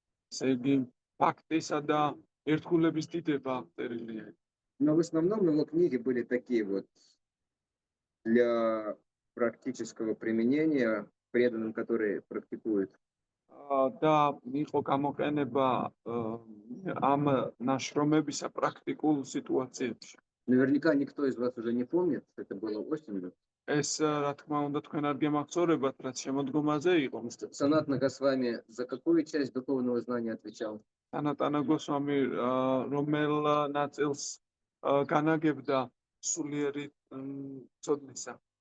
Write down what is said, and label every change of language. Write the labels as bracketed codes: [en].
[ka] ესე იგი ბაქტისა და ერთგულების დიდება აღწერილია. [ru] Но в основном его книги были такие вот для практического применения преданным, которые практикуют. [ka] და იყო გამოყენება ამ ნაშრომებისა პრაქტიკულ სიტუაციებში. [ru] Наверняка никто из вас уже не помнит, это было осенью. [ka] ეს რა თქმა უნდა თქვენ არ გემახსოვრებათ, რაც შემოდგომაზე იყო. [ru] Санатана Госвами за какую часть духовного знания отвечал? [ka] სანატანა გოსვამი რომელ ნაწილს განაგებდა სულიერი ცოდნისა.